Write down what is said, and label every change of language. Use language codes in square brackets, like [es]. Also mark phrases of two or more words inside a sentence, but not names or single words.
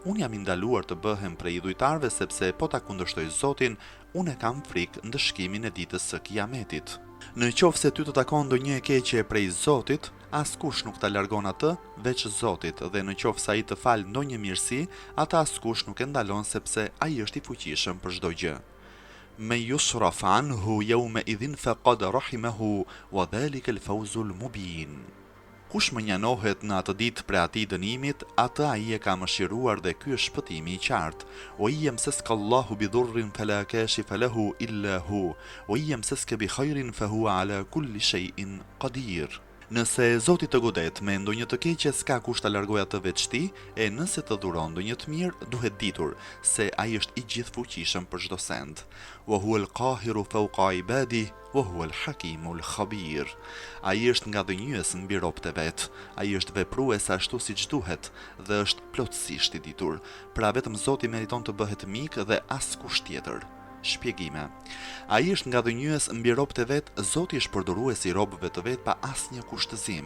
[sq] Unë jam i ndaluar të bëhem prej idhujtarëve, sepse po ta kundërshtoj Zotin, unë e kam frikë në dëshkimin e ditës së Kiametit. Në qoftë se ty të takon ndonjë e keqe prej Zotit, askush nuk ta largon atë veç Zotit, dhe në qoftë se ai të fal ndonjë mirësi, atë askush nuk e ndalon, sepse ai është i fuqishëm për çdo gjë. [ar] من يصرف عنه يومئذ فقد رحمه وذلك الفوز المبين. [sq] Kush më njanohet në atë ditë për atij dënimit, atë ai e ka mëshiruar dhe ky është shpëtimi i qartë. [ar] و يمسسك الله بضر فلا كاشف له إلا هو و يمسسك بخير فهو على كل شيء قدير. [sq] Nëse Zoti të godet me ndonjë të keqe, s'ka kush ta largojë atë veç ti, e nëse të dhuron ndonjë të mirë, duhet ditur se ai është i gjithfuqishëm për çdo send. [ar] وهو القاهر فوق عباده وهو الحكيم الخبير. [sq] Ai është ngadhënjues mbi robët e vet. Ai është veprues ashtu siç duhet dhe është plotësisht i ditur. Pra vetëm Zoti meriton të bëhet mik dhe askush tjetër. Shpjegime. Ai është ngadhënjues mbi robët e vet, Zoti është përdorues i robëve të vet pa asnjë kushtëzim.